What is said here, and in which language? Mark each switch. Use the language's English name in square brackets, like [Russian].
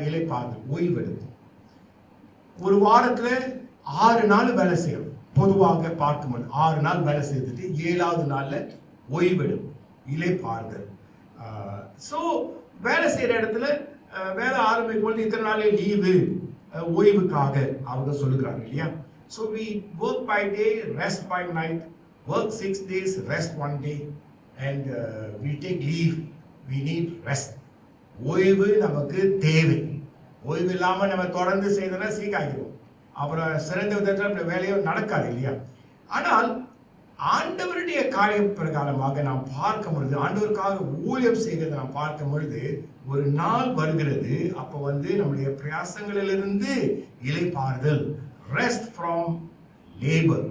[Tamil] இளைப்பாறுதல், ஓய்வெடுப்போம். ஒரு வாரத்துல 6 நாள் வேலை செய்யணும். பொதுவாக பார்க்கும்போது 6 நாள் வேலை செய்துட்டு 7வது நாள்ல ஓய்வெடுப்போம், இளைப்பாறுதல். ஸோ வேலை செய்யற இடத்துல வேலை ஆரம்பிக்கும் பொழுது இத்தனை நாளே லீவு, ஓய்வுக்காக அவங்க சொல்லுகிறாங்க இல்லையா? [English] So we work by day, rest by night, work 6 days, rest 1 day, and we take leave. We need rest. [Tamil] ஓய்வு நமக்கு தேவை. ஓய்வு இல்லாமல் நம்ம தொடர்ந்து செய்தோம்னா சீக்காகிடுவோம், அப்புறம் சிறந்த விதத்தில் வேலையும் நடக்காது இல்லையா? ஆனால் ஆண்டவருடைய காரிய பிரகாரமாக நாம் பார்க்கும் பொழுது, ஆண்டவருக்காக ஊழியம் செய்கிறத நாம் பார்க்கும் பொழுது, ஒரு நாள் வருகிறது, அப்போ நம்முடைய பிரயாசங்களிலிருந்து இளைப்பாறுதல், [English] Rest from labour.